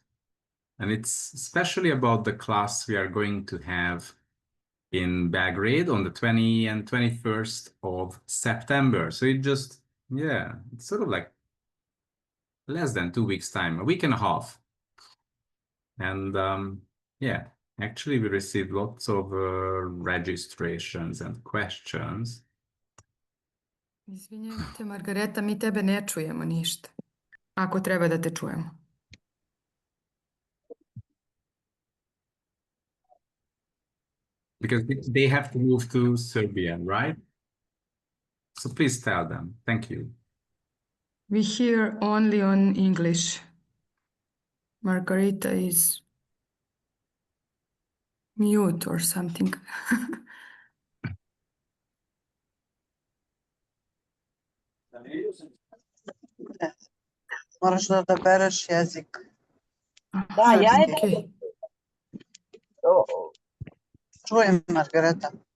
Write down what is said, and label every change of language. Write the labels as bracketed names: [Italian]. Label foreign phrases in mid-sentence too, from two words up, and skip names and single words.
[English] And it's especially about the class we are going to have in Belgrade on the 20th and 21st of September. So it's sort of like less than 2 weeks time, a week and a half. And yeah, actually we received lots of registrations and questions. [Serbian] Izvinjavate, Margareta, mi tebe ne čujemo ništa. Ako treba da te čujemo. [English] Because they have to move to Serbia, right? So please tell them. Thank you. We hear only on English. Margareta is mute or something. [Serbian] Moraš da odabereš jezik. Aha, ja okej. Čujem, Margareta.